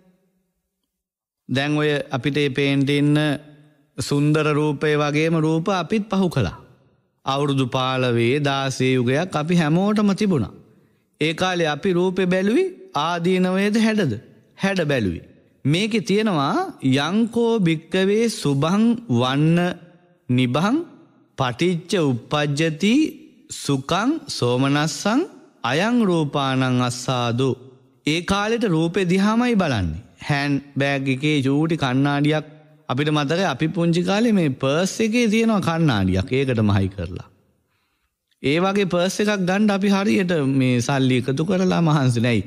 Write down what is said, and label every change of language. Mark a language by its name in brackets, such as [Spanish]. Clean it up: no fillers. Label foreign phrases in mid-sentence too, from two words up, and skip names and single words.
[Sinhala] දැන් ඔය අපිට මේ පේන්ට ඉන්න සුන්දර රූපේ වගේම රූප අපිත් පහු කළා. අවුරුදු 15 16 යුගයක් අපි හැමෝටම තිබුණා. ඒ කාලේ අපි රූපේ බැලුවේ ආදීනවේද හැඩද? හැඩ බැලුවේ. මේකේ තියෙනවා [Pali] යංකෝ භික්කවේ සුභං වන්න නිභං පටිච්ච උප්පජ්ජති සුඛං සෝමනස්සං අයං රූපානං අස්සාදු. [Sinhala] ඒ කාලෙට රූපේ දිහාමයි බලන්නේ. [English] hand bag [Sinhala] එකේ චූටි කණ්ණාඩියක් අපිට මතකයි අපි පුංචි කාලේ මේ පර්ස් එකේ තියෙනවා කණ්ණාඩියක්. ඒකට මහයි කරලා. ඒ වගේ පර්ස් එකක් ගන්න අපි හරියට මේ සල්ලි එකතු කරලා මහන්සි නැයි.